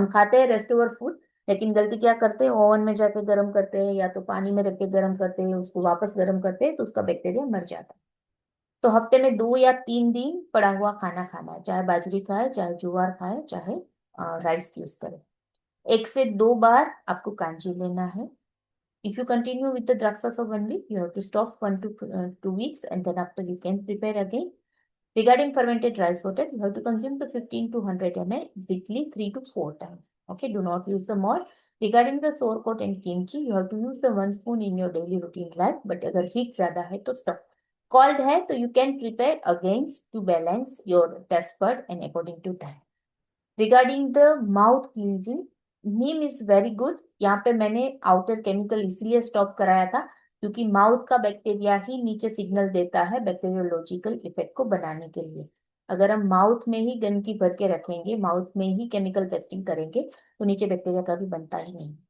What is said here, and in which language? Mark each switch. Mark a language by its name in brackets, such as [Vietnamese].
[Hindi] हम खाते हैं रेस्ट ओवर फूड, लेकिन गलती क्या करते हैं, ओवन में जाके गर्म करते हैं या तो पानी में रख के गर्म करते हैं, उसको वापस गर्म करते हैं तो उसका बैक्टीरिया मर जाता है। तो हफ्ते में 2 या 3 दिन पड़ा हुआ खाना खाना है, चाहे बाजरी खाए, चाहे ज्वार खाए, चाहे राइस यूज करें। 1 से 2 बार आपको कांजी लेना है। [English] If you continue with the draksas of 1 week, you have to stop 1 to 2 weeks, and then after you can prepare again. Regarding fermented rice water, you have to consume the 15 to 100 ml weekly 3 to 4 times. Okay, do not use the more. Regarding the sauerkraut and kimchi, you have to use the 1 spoon in your daily routine life. [Hindi] But अगर heat ज़्यादा है तो stop. [English] Cold [Hindi] है तो [English] you can prepare against to balance your taste bud and according to that. Regarding the mouth cleansing, neem is very good. [Hindi] यहाँ पे मैंने outer chemical इसलिए स्टॉप कराया था क्योंकि माउथ का बैक्टीरिया ही नीचे सिग्नल देता है बैक्टीरियोलॉजिकल इफेक्ट को बनाने के लिए। अगर हम माउथ में ही गंदगी भर के रखेंगे, माउथ में ही केमिकल पेस्टिंग करेंगे, तो नीचे बैक्टीरिया का भी बनता ही नहीं।